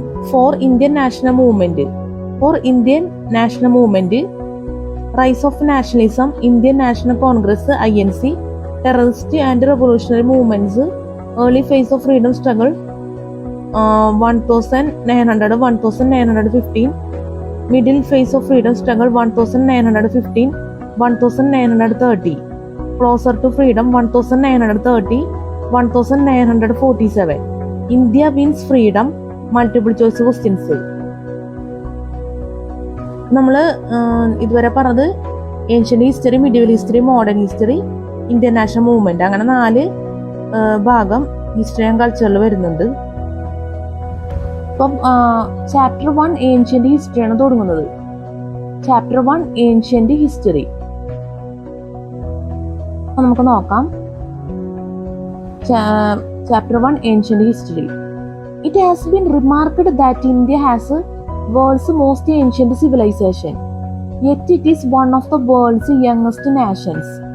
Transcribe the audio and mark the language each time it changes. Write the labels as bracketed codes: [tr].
[en] For Indian national movement. For Indian national movement, rise of nationalism, Indian National Congress (INC), terrorist and revolutionary movements, early phase of freedom struggle 1900-1915, middle phase of freedom struggle 1915, 1930, closer to freedom 1930, 1947. India wins freedom. Multiple choice questions. [ml] നമ്മൾ ഇതുവരെ പറഞ്ഞത് ancient history, medieval history, modern history, Indian national movement, അങ്ങനെ 4 ഭാഗം history and കൾച്ചറിൽ വരുന്നുണ്ട്. ഇപ്പം chapter 1 ancient ഹിസ്റ്ററിയാണ് തുടങ്ങുന്നത്. Chapter 1 ancient history നമുക്ക് നോക്കാം. Chapter 1 ancient history. [en] It has been remarked that India has a world's most ancient civilization, yet it is one of the world's youngest nations.